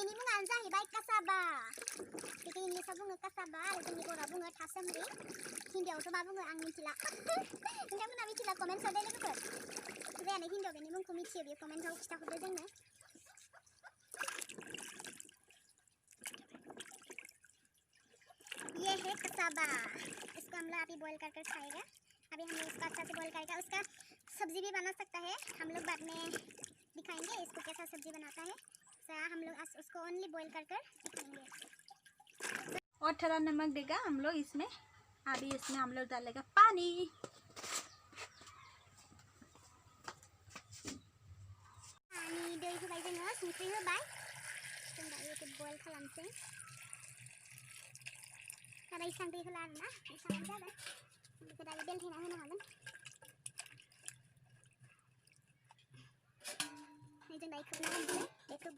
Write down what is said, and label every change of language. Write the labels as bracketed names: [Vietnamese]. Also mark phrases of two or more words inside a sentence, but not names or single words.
[Bodo] जोंहानो जाहैबाय कासाबा बेखौ इंलिसाव बुङो कासाबा आरो जोंनि बर'आव बुङो था सोमलि हिन्दीआवथ' मा बुङो आं मिथिला नोंथांमोना मिथिला कमेन्टआव दे लोगोफोर जायानो हिन्दीआव बेनि मुंखौ मिथियो बेयो कमेन्टआव खिथाहरदो जोंनो [Hindi] ये है कसाबा इसको हम लोग अभी बॉईल कर खाएगा अभी हम लोग इसको अच्छा से बॉईल करेगा उसका सब्जी भी बना सकता है हम लोग बाद में दिखाएंगे इसको कैसा सब्जी बनाता है हम लोग उसको [English] only boil [Hindi] कर दिखाएंगे और थोड़ा नमक देगा हम लोग इसमें अभी इसमें हम लोग डालेगा पानी [Bodo] पानी दै होबाय जोङो संख्रि होबाय जों दायो बेखौ बॉईल खालामसै बारा इसां दै होला आरोना इसांआनो जाबाय बेखौ दायो बेलथायना होनो हागोन जों दायो खोबना दोनसै बेखौ